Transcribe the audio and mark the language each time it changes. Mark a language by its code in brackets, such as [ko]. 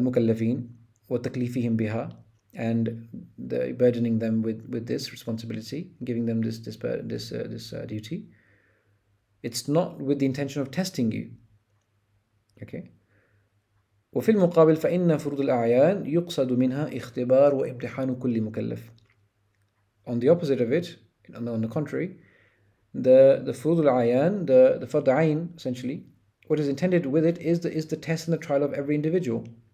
[ar] المكلفين وتكليفهم بها, [en] and the burdening them with this responsibility, giving them this duty. It's not with the intention of testing you. Okay. [ar] وفي المقابل فإن فروض الأعيان يقصد منها اختبار وامتحان كل مكلف. [en] On the opposite of it, on the contrary, the furud al-ayan, the fard ayn, essentially, what is intended with it is the test and the trial of every individual.